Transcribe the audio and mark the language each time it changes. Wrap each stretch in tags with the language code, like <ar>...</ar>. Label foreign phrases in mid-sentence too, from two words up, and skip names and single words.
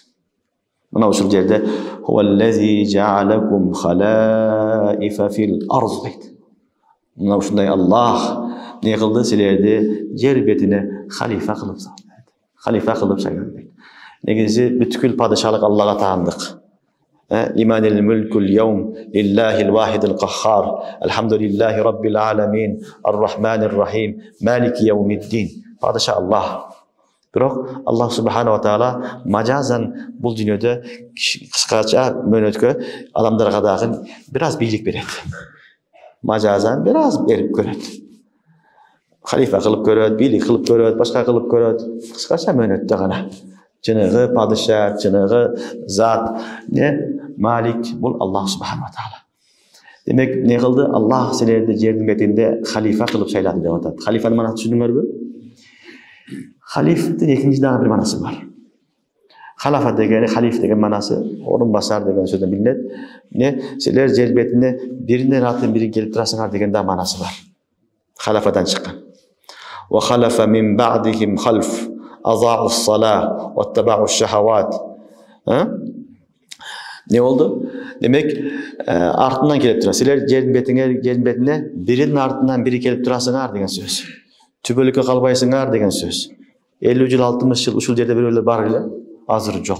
<ky>Мына ушул жерде</ky> <ar>هو الذي جعلكم خلائف في الأرض</ar> <ky>дейт. Мына ушундай Аллах не кылды? Силерди жер бетине халифа кылып салды. Халифа кылып сайлады. Негизи бүткүл падышалык Аллага таандык.</ky> <ar>لمن الملك اليوم لله الواحد القهار. الحمد لله رب العالمين. الرحمن الرحيم. مالك يوم الدين.</ar> <ky>Падыша Аллах. Бирок Аллах</ky> <ar>سبحانه وتعالى</ar> <ky>мажазан бул дүйнөдө кыскача мөөнөткө адамдарга дагы бир аз бийлик берет. Мажазан бир аз берип көрөт. Халифа кылып көрөт, бийлик кылып көрөт, башка кылып көрөт. Кыскача мөөнөттө гана. Чыныгы падыша, чыныгы зат, не Малик бул Аллах</ky> <ar>سبحانه وتعالى.</ar> <ky>Демек не кылды? Аллах силерди жердин бетинде халифа кылып сайлады деп атат. Халифанын манасын түшүндүңөрбү? Халифтин экинчи дагы бир манасы бар. Халафа деген, халиф деген манасы, орынбасар деген сөздөн билинет. Не силер жер бетине биринен артын бири келип турасыңар деген да манасы бар. Халафадан чыккан.</ky> <ar>فخلف من بعدهم خلف أضاعوا الصلاة واتبعوا الشهوات.</ar> <ky>Не болду? Демек, артынан келип тура. Силер жердин бетине биринин артынан бири келип турасыңар деген сөз. Түбөлүккө калбайсыңар деген сөз. 50 жыл, 60 жыл ушул жерде бирөөлөр бар эле, азыр жок.</ky>